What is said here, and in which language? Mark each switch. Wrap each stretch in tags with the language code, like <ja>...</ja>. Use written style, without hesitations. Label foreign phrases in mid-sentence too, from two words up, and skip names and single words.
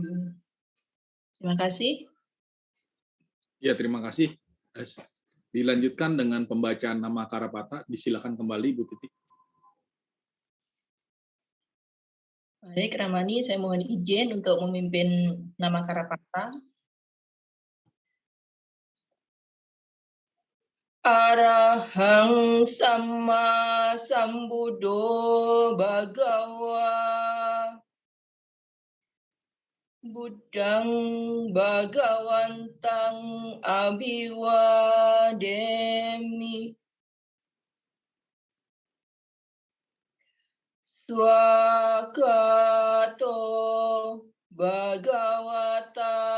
<id>Terima kasih. Ya, terima kasih. Dilanjutkan dengan pembacaan nama Karapata. Disilakan kembali, Bu Titik. Baik, Ramani, saya mohon izin untuk memimpin nama Karapata.</id> <pi>Arahang Sama Sambuddho Bhagawa Buddhang Bhagawantang Abhiwademi Swakato Bhagavata</pi>